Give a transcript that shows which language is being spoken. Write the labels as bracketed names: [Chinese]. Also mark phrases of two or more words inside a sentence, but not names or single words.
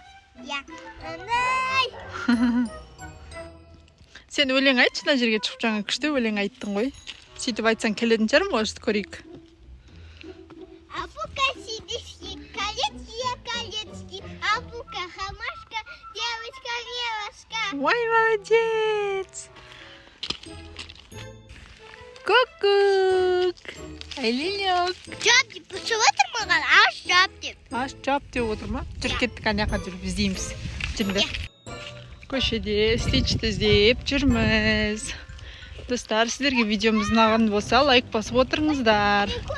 [Kazakh] Я. Андай. Сен өлең айтшы, мына жерге шығып жаңа күшті өлең айттың ғой. Сөйтіп айтсаң келетін шығар, может, көрейік. Апука сидишки, колечки, апука хамашка, [Russian] девочка девочка. Ой, молодец! Ку-кук! [Kazakh] Айлинек! Жап деп түсіп отыр маған, аш жап деп. Аш жап деп отыр ма? Жүр, кеттік, ана жаққа жүріп іздейміз. Жүріңдер. Көшеде Стичті іздеп жүрміз. Достар, сіздерге видеомыз ұнаған болса, лайк басып отырыңыздар.